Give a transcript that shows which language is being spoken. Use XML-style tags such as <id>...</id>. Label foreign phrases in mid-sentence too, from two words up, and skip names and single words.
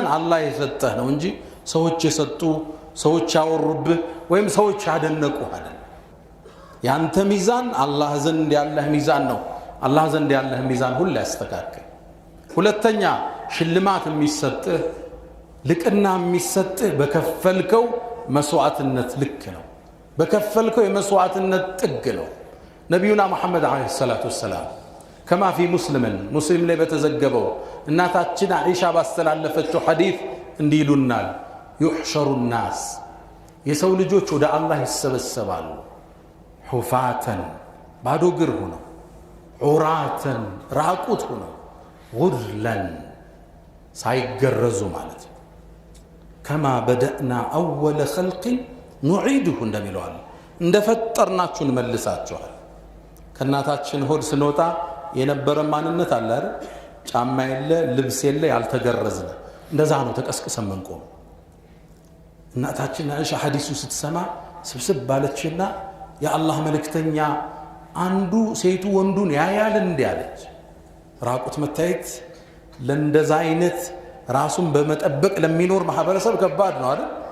<am>አላህ የሰጠህ ነው እንጂ ሰዎች የሰጡ ሰዎች ያወሩብህ ወይም ሰዎች ያደነቁ አይደለም ያንተ ሚዛን አላህ ዘንድ ያለህ ሚዛን ነው አላህ ዘንድ ያለህ ሚዛን ሁሉ ያስተካክል ሁለተኛ ሽልማት የሚሰጥህ ልቅና የሚሰጥህ በከፈልከው መስዋዕትነት ልክ ነው በከፈልከው የመስዋዕትነት ጥግ ነው ነብዩና መሐመድ</am> <ar>عليه الصلاة والسلام كما في مسلم</ar> <am>ላይ በተዘገበው እናታችን አይሻ ባስተላለፈችው ሐዲስ እንዲሉናል</am> <ar>يحشر الناس</ar> <am>የሰው ልጆች ወደ አላህ ይሰበሰባሉ ሁፋተን ባዶ እግር ሆነው ዑራተን ራቁት ሆነው ጉርለን ሳይገረዙ ማለት</am> <ar>كما بدأنا أول خلق</ar> <am>نعيده እንደሚለዋል እንደፈጠርናችሁ እንመልሳችኋል ከናታችን ሆድ ስንወጣ የነበረ ማንነት አለ አይደል ጫማ የለ ልብስ የለ ያልተገረዝነ እንደዛ ነው ተቀስቅሰን መንቆም እናታችን አይሻ ሐዲሱ ስትሰማ ስብስብ ባለችና የአላህ መልእክተኛ አንዱ ሴቱ ወንዱን ያያል እንዲያለች ራቁት መታየት ለእንደዛ አይነት ራሱን በመጠበቅ ለሚኖር ማህበረሰብ ከባድ ነው አይደል</am>